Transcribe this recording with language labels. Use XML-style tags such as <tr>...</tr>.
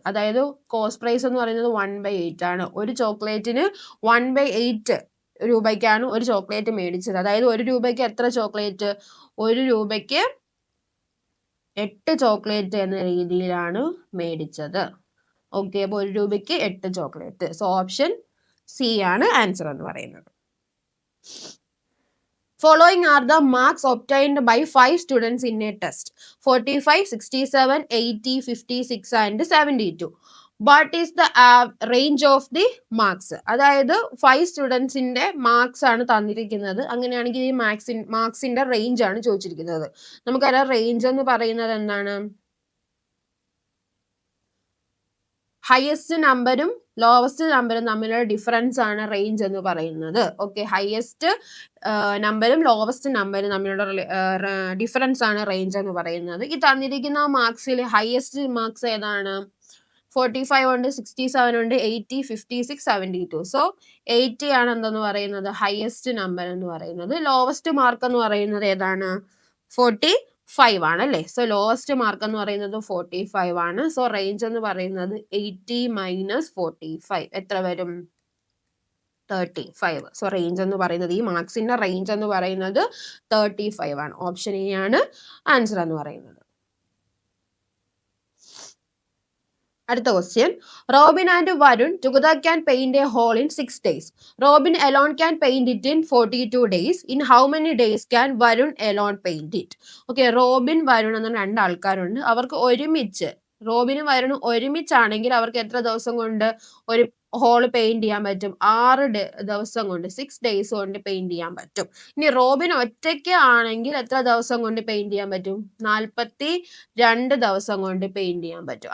<ml>അതായത് cost price എന്ന് പറയുന്നത് 1/8 ആണ്. ഒരു ചോക്ലേറ്റിന് 1/8 രൂപയ്ക്കാണ് ഒരു ചോക്ലേറ്റ് മേടിച്ചത്. അതായത് 1 രൂപയ്ക്ക് എത്ര ചോക്ലേറ്റ്? 1 രൂപയ്ക്ക് 8 ചോക്ലേറ്റ് എന്ന രീതിയിലാണ് മേടിച്ചത്. ഓക്കെ, അപ്പോൾ 1 രൂപയ്ക്ക് 8 ചോക്ലേറ്റ്. സോ ഓപ്ഷൻ സി ആണ് ആൻസർ എന്ന് പറയുന്നത്.</ml> <en>Following are the marks obtained by 5 students in a test: 45, 67, 80, 56 and 72. What is the range of the marks?</en> <ml>അതായത് 5 സ്റ്റുഡൻസിന്റെ മാർക്സ് ആണ് തന്നിരിക്കുന്നത്. അങ്ങനെയാണെങ്കിൽ ഈ മാർക്സിന്റെ റേഞ്ച് ആണ് ചോദിച്ചിരിക്കുന്നത്. നമുക്കറിയാം റേഞ്ച് എന്ന് പറയുന്നത് എന്താണ്? ഹയസ്റ്റ് നമ്പരും ലോവസ്റ്റ് നമ്പറും തമ്മിലുള്ള ഡിഫറൻസ് ആണ് റേഞ്ച് എന്ന് പറയുന്നത്. ഓക്കെ, ഹയസ്റ്റ് നമ്പരും ലോവസ്റ്റ് നമ്പരും തമ്മിലുള്ള ഡിഫറൻസ് ആണ് റേഞ്ച് എന്ന് പറയുന്നത്. ഈ തന്നിരിക്കുന്ന മാർക്സിൽ ഹയസ്റ്റ് മാർക്സ് ഏതാണ്? 45 ഉണ്ട്, 67 ഉണ്ട്, 80, 56, 72. സോ 80 ആണ് എന്തെന്ന് പറയുന്നത്? ഹയസ്റ്റ് നമ്പർ എന്ന് പറയുന്നത്. ലോവസ്റ്റ് മാർക്ക് എന്ന് പറയുന്നത് ഏതാണ്? 45 ആണ് അല്ലേ? സോ ലോവസ്റ്റ് മാർക്ക് എന്ന് പറയുന്നത് 45 ആണ്. സോ റേഞ്ച് എന്ന് പറയുന്നത് 80 - 45 എത്ര വരും? 35. സോ റേഞ്ച് എന്ന് പറയുന്നത്, ഈ മാർക്സിന്റെ റേഞ്ച് എന്ന് പറയുന്നത് 35 ആണ്. ഓപ്ഷൻ എ ആണ് ആൻസർ എന്ന് പറയുന്നത്. അടുത്ത question.</ml> <en>Robin and Varun together can paint a hole in 6 days. Robin alone can paint it in 42 days. In how many days can Varun alone paint it?</en> <ml>Okay, Robin Varun എന്ന 2 ആൾക്കാരുണ്ട്. അവർക്ക് ഒരുമിച്ച്, റോബിനും വരുണും ഒരുമിച്ചാണെങ്കിൽ അവർക്ക് എത്ര ദിവസം കൊണ്ട് ഒരു ഹോൾ പെയിന്റ് ചെയ്യാൻ പറ്റും? 6 ദിവസം കൊണ്ട്, 6 ഡേയ്സ് കൊണ്ട് പെയിന്റ് ചെയ്യാൻ പറ്റും. ഇനി റോബിൻ ഒറ്റയ്ക്ക് ആണെങ്കിൽ എത്ര ദിവസം കൊണ്ട് പെയിന്റ് ചെയ്യാൻ പറ്റും? 42 ദിവസം കൊണ്ട് പെയിന്റ് ചെയ്യാൻ പറ്റും.</ml>